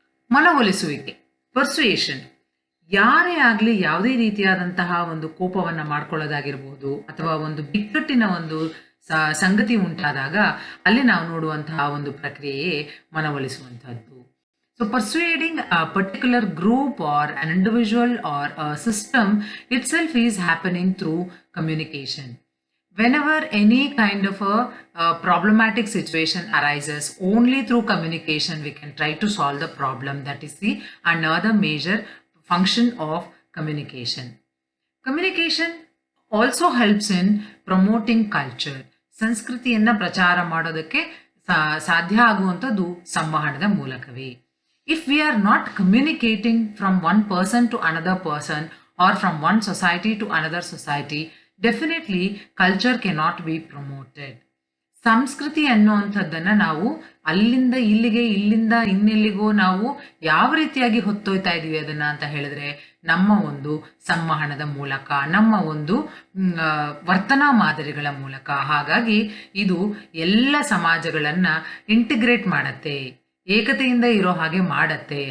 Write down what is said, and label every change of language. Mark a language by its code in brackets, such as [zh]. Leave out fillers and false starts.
[kn] ಮನವೊಲಿಸುವಿಕೆ, persuasion. ಯಾರೇ ಆಗ್ಲಿ ಯಾವುದೇ ರೀತಿಯಾದಂತಹ ಒಂದು ಕೋಪವನ್ನ ಮಾಡ್ಕೊಳ್ಳೋದಾಗಿರ್ಬಹುದು ಅಥವಾ ಒಂದು ಬಿಕ್ಕಟ್ಟಿನ ಒಂದು ಸಂಗತಿ ಉಂಟಾದಾಗ ಅಲ್ಲಿ ನಾವು ನೋಡುವಂತಹ ಒಂದು ಪ್ರಕ್ರಿಯೆಯೇ ಮನವೊಲಿಸುವಂತಹದ್ದು. [en] So persuading a particular group or an individual or a system itself is happening through communication. Whenever any kind of a problematic situation arises, only through communication we can try to solve the problem. That is the another major function of communication. Communication also helps in promoting culture. [kn] ಸಂಸ್ಕೃತಿಯನ್ನು ಪ್ರಚಾರ ಮಾಡೋದಕ್ಕೆ ಸಾಧ್ಯ ಆಗುವಂಥದ್ದು ಸಂವಹನದ ಮೂಲಕವೇ. [en] If we are not communicating from one person to another person or from one society to another society, definitely culture cannot be promoted. [kn] ಸಂಸ್ಕೃತಿ ಅನ್ನುವಂಥದ್ದನ್ನು ನಾವು ಅಲ್ಲಿಂದ ಇಲ್ಲಿಗೆ, ಇಲ್ಲಿಂದ ಇನ್ನೆಲ್ಲಿಗೋ ನಾವು ಯಾವ ರೀತಿಯಾಗಿ ಹೊತ್ತೊಯ್ತಾ ಇದ್ದೀವಿ ಅದನ್ನು ಅಂತ ಹೇಳಿದ್ರೆ ನಮ್ಮ ಒಂದು ಸಂವಹನದ ಮೂಲಕ, ನಮ್ಮ ಒಂದು ವರ್ತನಾ ಮಾದರಿಗಳ ಮೂಲಕ. ಹಾಗಾಗಿ ಇದು ಎಲ್ಲ ಸಮಾಜಗಳನ್ನು ಇಂಟಿಗ್ರೇಟ್ ಮಾಡತ್ತೆ, ಏಕತೆಯಿಂದ ಇರೋ ಹಾಗೆ ಮಾಡತ್ತೆ.